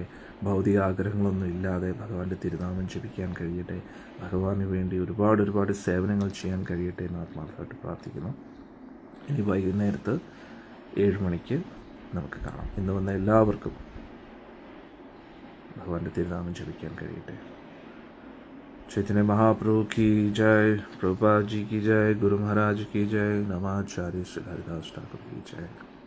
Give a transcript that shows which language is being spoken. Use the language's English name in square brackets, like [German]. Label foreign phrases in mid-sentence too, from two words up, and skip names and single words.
[Malayalam] ഭൗതിക ആഗ്രഹങ്ങളൊന്നും ഇല്ലാതെ ഭഗവാന്റെ തിരുനാമം ജപിക്കാൻ കഴിയട്ടെ. ഭഗവാന് വേണ്ടി ഒരുപാട് സേവനങ്ങൾ ചെയ്യാൻ കഴിയട്ടെ എന്ന് ആത്മാർത്ഥമായിട്ട് പ്രാർത്ഥിക്കുന്നു. ഇനി വൈകുന്നേരത്ത് 7 മണിക്ക് നമുക്ക് കാണാം. ഇന്ന് വന്ന എല്ലാവർക്കും ഭഗവാന്റെ തിരുനാമം ജപിക്കാൻ കഴിയട്ടെ. [Hindi] चैतन्य महाप्रभु की जय, प्रभुपाद जी की जय, गुरु महाराज की जय, नमाचार्य श्री हरिदास ठाकुर की जय.